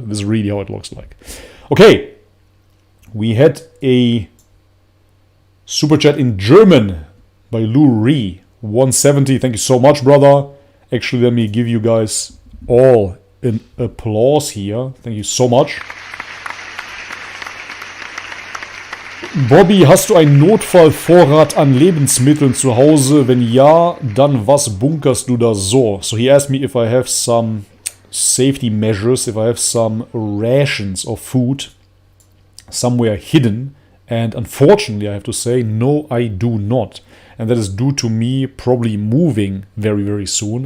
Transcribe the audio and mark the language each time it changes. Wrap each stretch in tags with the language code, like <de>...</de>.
<en>This is really how it looks like. Okay. We had a super chat in German by Lou Ree. 170. Thank you so much, brother. Actually, let me give you guys all an applause here. Thank you so much.</en> <de>Bobby, hast du einen Notfallvorrat an Lebensmitteln zu Hause? Wenn ja, dann was bunkerst du da so?</de> <en>So he asked me if I have some safety measures, if I have some rations of food somewhere hidden. And unfortunately, I have to say, no, I do not. And that is due to me probably moving very, very soon.</en>